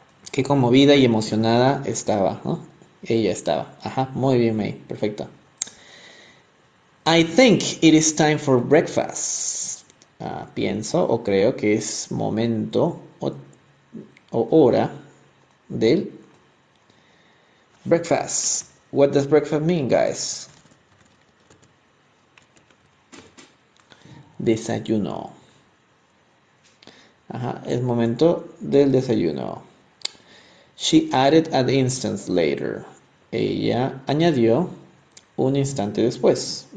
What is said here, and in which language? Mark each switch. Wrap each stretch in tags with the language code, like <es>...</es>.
<es>Qué conmovida y emocionada estaba, ¿no? Ella estaba. Ajá, muy bien, May. Perfecto.</es> <en>I think it is time for breakfast.</en> <es>Pienso o creo que es momento o hora del breakfast.</es> <en>What does breakfast mean, guys?</en> <es>Desayuno. Ajá, es momento del desayuno.</es> <en>She added an instant later.</en> <es>Ella añadió un instante después.</es>